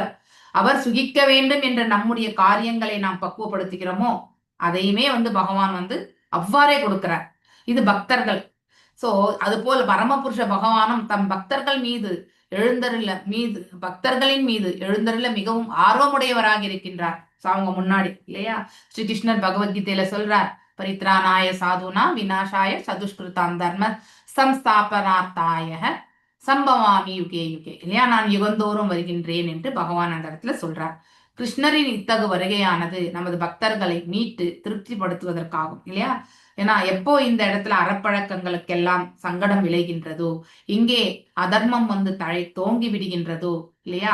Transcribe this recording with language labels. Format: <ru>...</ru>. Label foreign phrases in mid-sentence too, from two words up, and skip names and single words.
<ta>அவர் சுகிக்க வேண்டும் என்ற நம்முடைய காரியங்களை நாம் பக்குவப்படுத்துகிறோமோ அதையுமே வந்து பகவான் வந்து அவ்வாறே கொடுக்கிறார். இது பக்தர்கள். சோ அது போல பரமபுருஷ பகவானும் தம் பக்தர்களின் மீது எழுந்தருள மிகவும் ஆர்வமுடையவராக இருக்கின்றார். அவங்க முன்னாடி இல்லையா? ஸ்ரீ கிருஷ்ணர் பகவத்கீதையில சொல்றார்,</ta> <sa>परित्राणाय साधूनां विनाशाय च दुष्कृताम् धर्म संस्थापनार्थाय सम्भवामि युगे युगे இல்லையா?</sa> <ta>நான் யுகந்தோறும் வருகின்றேன் என்று பகவான் அந்த இடத்துல சொல்றார். கிருஷ்ணரின் இத்தகு வருகையானது நமது பக்தர்களை மீட்டு திருப்திப்படுத்துவதற்காகும் இல்லையா? ஏன்னா எப்போ இந்த இடத்துல அறப்பழக்கங்களுக்கெல்லாம் சங்கடம் விளைகின்றதோ, இங்கே அதர்மம் வந்து தோங்கி விடுகின்றதோ இல்லையா?</ta>